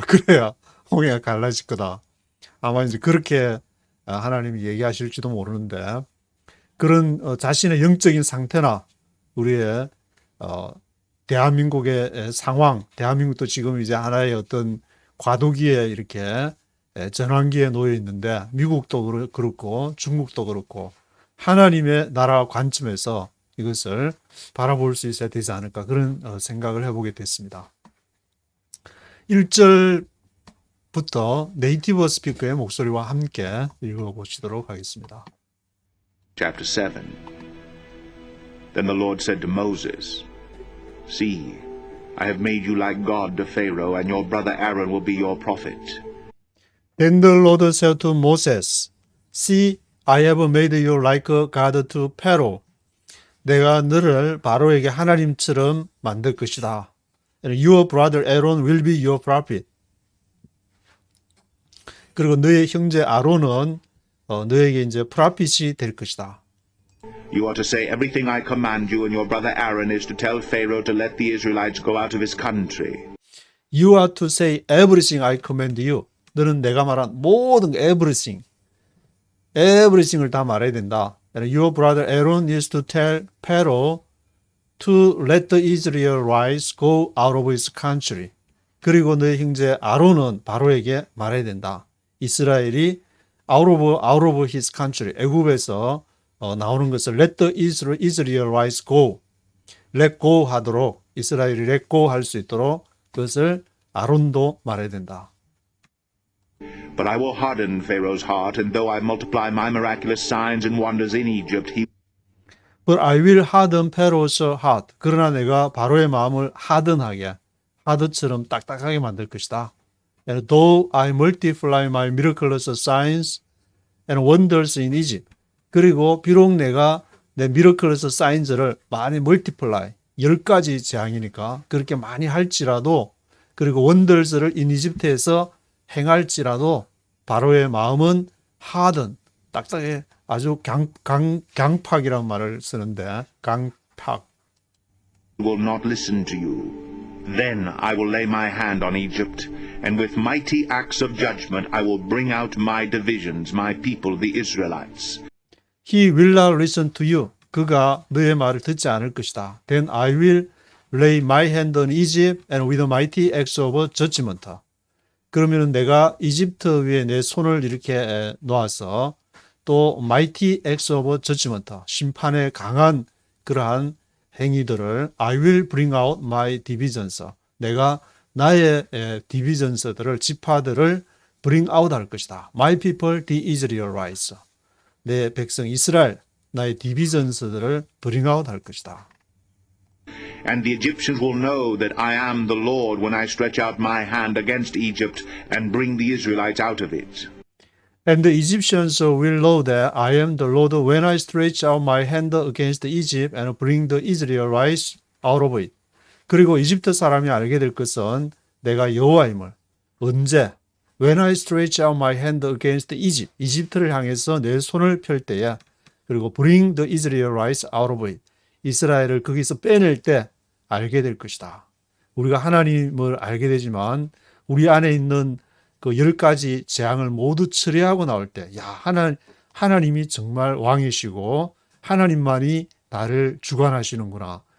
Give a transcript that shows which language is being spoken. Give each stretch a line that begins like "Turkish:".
Korean: 그래야 홍해가 갈라질 거다. 아마 이제 그렇게 하나님이 얘기하실지도 모르는데 그런 자신의 영적인 상태나 우리의 대한민국의 상황, 대한민국도 지금 이제 하나의 어떤 과도기에 이렇게 전환기에 놓여 있는데 미국도 그렇고 중국도 그렇고 하나님의 나라 관점에서 이것을 바라볼 수 있어야 되지 않을까 그런 생각을 해보게 됐습니다. 1절부터 네이티브 스피커의 목소리와 함께 읽어보시도록 하겠습니다.
English: Chapter 7. Then the Lord said to Moses, See, I have made you like God to Pharaoh, and your brother Aaron will be your prophet. Then the Lord said to Moses, See, I have made you like God to Pharaoh.
Korean: 내가 너를 바로에게 하나님처럼 만들 것이다.
English: Your brother Aaron will be your prophet.
Korean: 그리고 너의 형제 아론은 너에게 이제 프라핏이 될 것이다.
English: You are to say, everything I command you and your brother Aaron is to tell Pharaoh to let the Israelites go out of his country. You are to say everything I command you.
Korean: 너는 내가 말한 모든 everything을 다 말해야 된다.
English: Your brother Aaron is to tell Pharaoh to let the Israelites go out of his country.
Korean: 그리고 너의 형제 아론은 바로에게 말해야 된다. 이스라엘이
English: out of his country,
Korean: 애굽에서 나오는 것을
English: let the Israelites go, let go
Korean: 하도록, 이스라엘이
English: let go
Korean: 할 수 있도록 그것을 아론도 말해야 된다.
English: But I will harden Pharaoh's heart, and though I multiply my miraculous signs and wonders in Egypt, he But I will harden Pharaoh's heart.
Korean: 그러나 내가 바로의 마음을 하드처럼 딱딱하게 만들 것이다.
English: And though I multiply my miraculous signs and wonders in Egypt.
Korean: 그리고 비록 내가 내
English: miraculous signs
Korean: 를 많이
English: multiply,
Korean: 10가지 재앙이니까 그렇게 많이 할지라도, 그리고 wonders를 in 이집트에서 행할지라도 바로의 마음은
English: harden,
Korean: 딱딱해, 아주 강팍이라는 말을 쓰는데 강팍.
English: will not listen to you. Then I will lay my hand on Egypt, and with mighty acts of judgment I will bring out my divisions, my people, the Israelites. He will not listen to you.
Korean: 그가 너의 말을 듣지 않을 것이다.
English: Then I will lay my hand on Egypt and with mighty acts of judgment.
Korean: 그러면 내가 이집트 위에 내 손을 이렇게 놓아서 또
English: mighty acts of judgment,
Korean: 심판의 강한 그러한 행위들을
English: I will bring out my divisions.
Korean: 내가 나의 divisions들을, 지파들을
English: bring out
Korean: 할 것이다.
English: My people, the Israelites.
Korean: 내 백성 이스라엘, 나의 divisions들을
English: bring out
Korean: 할 것이다.
English: And the Egyptians will know that I am the Lord when I stretch out my hand against Egypt and bring the Israelites out of it. And the Egyptians will know that I am the Lord when I stretch out my hand against Egypt and bring the Israelites out of it.
Korean: 그리고 이집트 사람이 알게 될 것은 내가 여호와임을. 언제?
English: When I stretch out my hand against Egypt.
Korean: 이집트를 향해서 내 손을 펼 때에, 그리고
English: bring the Israelites out of it.
Korean: 이스라엘을 거기서 빼낼 때 알게 될 것이다. 우리가 하나님을 알게 되지만 우리 안에 있는 그 10가지 재앙을 모두 처리하고 나올 때, 하나님이 정말 왕이시고 하나님만이 나를 주관하시는구나.